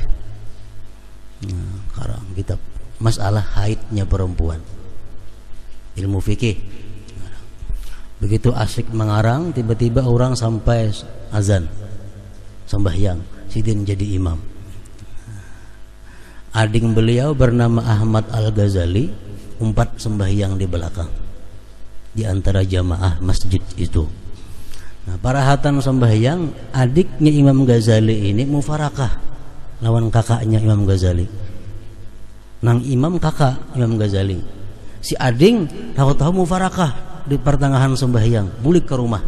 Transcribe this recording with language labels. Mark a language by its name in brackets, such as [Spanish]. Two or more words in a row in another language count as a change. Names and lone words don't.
[Indonesian] Karang kitab Masalah Haidnya perempuan, ilmu fikih. Begitu asik mengarang, tiba-tiba orang sampai azan, sembahyang, sidin jadi imam. Adik beliau bernama Ahmad Al-Ghazali, umpat sembahyang di belakang, di antara jamaah masjid itu. [Banjar] Nah, para hatan sembahyang, adiknya Imam Ghazali ini mufarakah lawan kakaknya Imam Ghazali. Nang imam kakak Imam Ghazali, si ading tahu-tahu mufarakah di pertengahan sembahyang, bulik ke rumah.